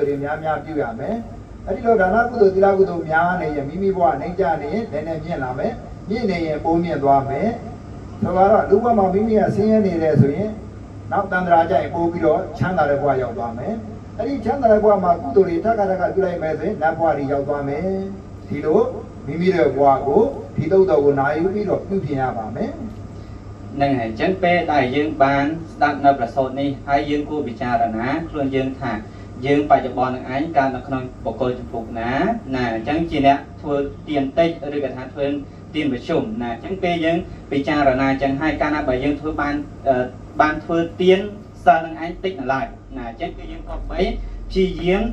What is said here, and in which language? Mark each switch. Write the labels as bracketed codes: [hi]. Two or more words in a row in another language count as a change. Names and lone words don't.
[my] တွေများများပြုရမယ်အဲ့ဒီလိုဒါနကုသိုလ်သီလကုသိုလ်များနေရင်မိမိဘဝနှိမ့်ကြနေရင်နည်းနည်းမြင့်လာမယ်မြင့်နေရင်ပိုးမြင့်သွားမယ်ဆိုတော့လူဘဝမှာမိမိကဆင်းရဲနေတယ်ဆိုရင်နောက်တန်ត្រာကြရင်ပိုးပြီးတော့ချမ်းသာတဲ့ဘဝရောက်သွားမယ်အဲ့ဒီချမ်းသာတဲ့ဘဝမှာကုသိုလ်တွေထပ်ထပ်ပြုလိုက်မယ်ဆိုရင်နတ်ဘဝတွေရောက်သွားမယ်ဒီလိုမိမိရဲ့ဘဝကိုဒီတုတ်တော်ကိုနာယူပြီးတော့ပြုပြင်ရပါမယ် [km] នឹងហើយអញ្ចឹងពេលដែលយើងបានស្ដាប់នៅប្រសូតនេះហើយយើងគួរពិចារណាខ្លួនយើងថាយើងបច្ចុប្បន្ននឹងឯងកើតនៅក្នុងបកគលចម្ពោះណាណាអញ្ចឹងជាអ្នកធ្វើទានតិចឬក៏ថាធ្វើទានប្រ ជុំណាអញ្ចឹងពេលយើងពិចារណាអញ្ចឹងហើយកាលណាបើយើងធ្វើបានធ្វើទានសិលនឹងឯងតិចនៅឡើយណាអញ្ចឹងគឺយើងក៏បីព្យាយាម